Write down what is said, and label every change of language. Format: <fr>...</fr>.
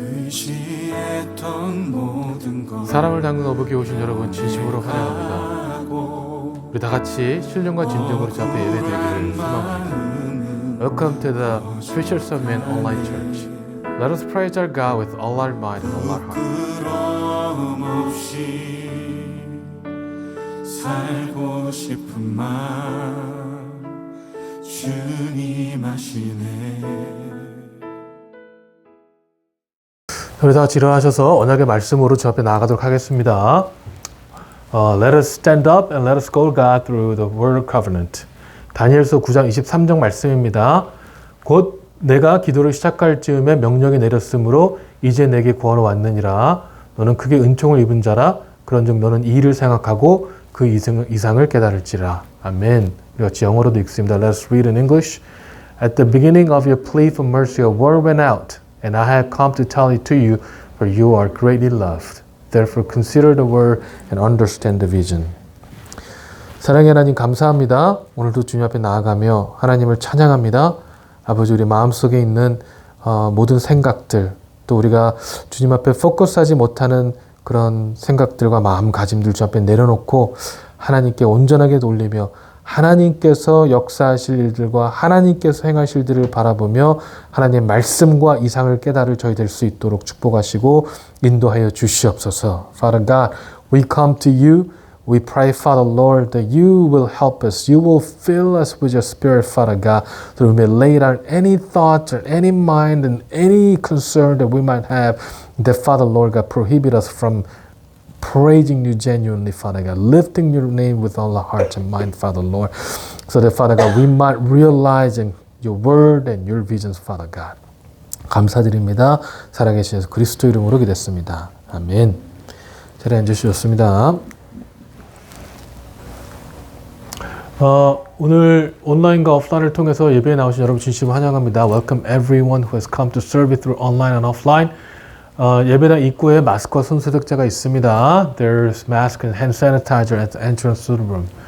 <ko>사람을 닦는 어복에 오신 여러분 진심으로 환영합니다. 우리 다 같이 신령과 진정으로 주 앞에 예배드리기를 소망합니다.</ko> <en>Welcome to the Preachers of Men Online Church. Let us praise our God with all our mind and all our heart.</en> <ko>살고 싶은 마음 주님 아시네. 우리 다 같이 일어나셔서 언약의 말씀으로 주 앞에 나아가도록 하겠습니다.</ko> <en>Let us stand up and let us go to God through the word of covenant.</en> <ko>다니엘서 9장 23절 말씀입니다. 곧 내가 기도를 시작할 즈음에 명령이 내렸으므로 이제 내게 구원을 왔느니라. 너는 크게 은총을 입은 자라. 그런즉 너는 이 일을 생각하고 그 이상을 깨달을지라. 아멘. 우리 같이 영어로도 읽습니다.</ko> <en>Let's read in English. At the beginning of your plea for mercy, a word went out, and I have come to tell it to you, for you are greatly loved. Therefore consider the word and understand the vision.</en> <ko>사랑의 하나님 감사합니다. 오늘도 주님 앞에 나아가며 하나님을 찬양합니다. 아버지 우리 마음속에 있는 모든 생각들 또 우리가 주님 앞에 포커스하지 못하는 그런 생각들과 마음가짐들 주 앞에 내려놓고 하나님께 온전하게 돌리며 하나님께서 역사하실 일들과 하나님께서 행하실 일들을 바라보며 하나님의 말씀과 이상을 깨달을 저희 될 수 있도록 축복하시고 인도하여 주시옵소서.</ko> <en>Father God, we come to you. We pray, Father Lord, that you will help us. You will fill us with your Spirit, Father God, that we may lay down any thoughts or any mind and any concern that we might have, that Father Lord God prohibit us from praising you genuinely, Father God, lifting your name with all our heart and mind, Father Lord, so that, Father God, we might realize your word and your visions, Father God.</en> <ko>감사드립니다. 살아계신 예수 그리스도 이름으로 기도했습니다. 아멘. 자리에 앉으셨습니다. 오늘 온라인과 오프라인을 통해서 예배에 나오신 여러분 진심으로 환영합니다.</ko> <en>Welcome everyone who has come to serve it through online and offline.</en> <ko>예배당 입구에 마스크와 손소독제가 있습니다.</ko> <en>There's mask and hand sanitizer at the entrance to the room.</en>